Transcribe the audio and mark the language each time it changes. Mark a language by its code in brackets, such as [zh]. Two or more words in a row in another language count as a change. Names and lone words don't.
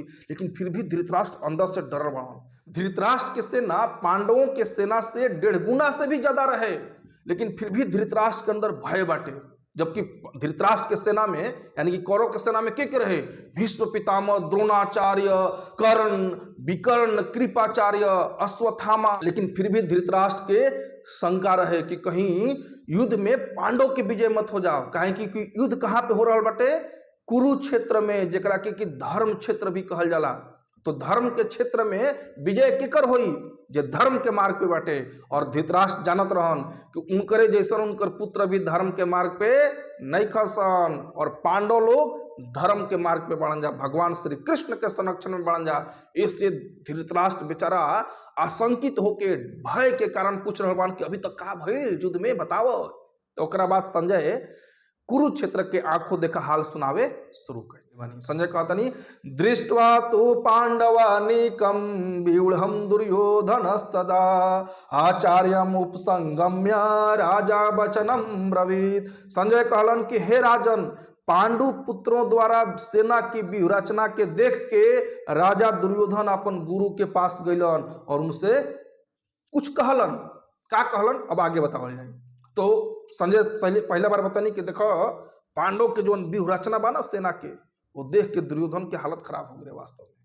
[bho] लेकिन फिर भी धृतराष्ट्र अंदर से डर रहा। धृतराष्ट्र की सेना पांडवों के सेना से 1.5 गुना से भी ज्यादा रहे, लेकिन फिर भी धृतराष्ट्र के अंदर भय बाटे। जबकि धृतराष्ट्र के सेना में यानी कि कौरव के सेना में के रहे? भीष्म पितामह, द्रोणाचार्य, कर्ण, विकर्ण, कृपाचार्य, अश्वत्थामा। लेकिन फिर भी धृतराष्ट्र के शंका रहे कि कहीं युद्ध में पांडव के विजय मत हो जाओ। काहे कि युद्ध कहाँ पे हो रहा बटे? कुरुक्षेत्र में, जेकरा के कि धर्म क्षेत्र भी कहल जाला। तो धर्म के क्षेत्र में विजय केकर होई? जे धर्म के मार्ग पे बाटे। और धृतराष्ट्र जानत रहन कि उनकरे जैसन उनकर पुत्र भी धर्म के मार्ग पे नहीं खसन, और पांडव लोग धर्म के मार्ग पे बढ़न जा, भगवान श्री कृष्ण के संरक्षण में बढ़न जा। इससे धृतराष्ट्र बेचारा आशंकित होके भय के कारण पूछ रहे बान कि अभी तक का भइल युद्ध में बताओ। तो ओकरा बाद संजय कुरुक्षेत्र के आंखों देखा हाल सुनावे शुरू कर। संजय कहतनी, [sa] दृष्ट्वा तो पांडवानीकम व्यूढ़म दुर्योधनस्तदा आचार्यम उपसंगम्य राजा वचनम ब्रवीत। [bho] संजय कहलन कि हे राजन, पांडु पुत्रों द्वारा सेना की व्यूहरचना के देख के राजा दुर्योधन अपन गुरु के पास गइलन और उनसे कुछ कहलन। का कहलन अब आगे बतावल जाए। तो संजय पहला बार बतानी कि देखो पांडव के जो व्यूहरचना बा ना सेना के, वो देख के दुर्योधन की हालत खराब हो गई वास्तव में।